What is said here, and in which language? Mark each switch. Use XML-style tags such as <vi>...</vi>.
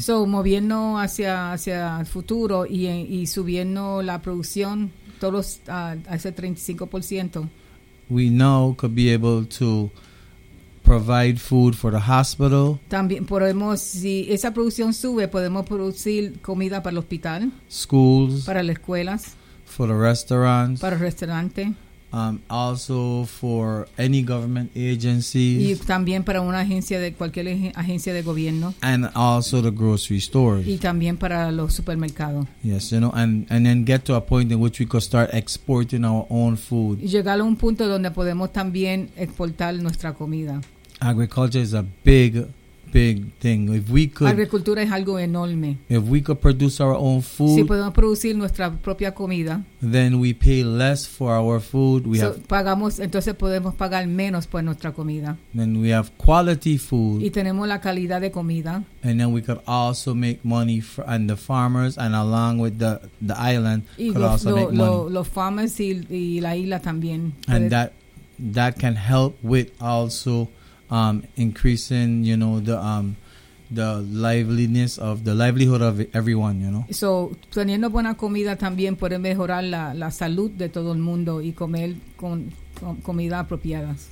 <es>So moviendo hacia el futuro y subiendo la producción todos a ese 35%.</es> <en>We now could be able to provide food for the hospital.</en> <es>También podemos, si esa producción sube, podemos producir comida para el hospital.</es> <en>Schools.</en> <es>Para las escuelas.</es> <en>For the restaurants.</en> <es>Para el restaurante.</es> <en>Also for any government agencies.</en> <es>Y también para una agencia de cualquier agencia de gobierno.</es> <en>And also the grocery stores.</en> <es>Y también para los supermercados.</es> <en>Yes, you know, and then get to a point in which we could start exporting our own food.</en> <es>Llegar a un punto donde podemos también exportar nuestra comida.</es> <en>Agriculture is a big thing. If we could,</en> <es>agricultura es algo enorme.</es> <en>If we could produce our own food,</en> <es>si podemos producir nuestra propia comida,</es> <en>then we pay less for our food. We have</en> <es>pagamos, entonces podemos pagar menos por nuestra comida.</es> <en>Then we have quality food.</en> <es>Y tenemos la calidad de comida.</es> <en>And then we could also make money and the farmers and along with the island could also make money.</en> <es>Los farmers y la isla también.</es> <en>And that can help with also increasing, you know, the livelihood of everyone, you know.</en> <es>So teniendo buena comida también puede mejorar la salud de todo el mundo y comer con comida apropiada.</es>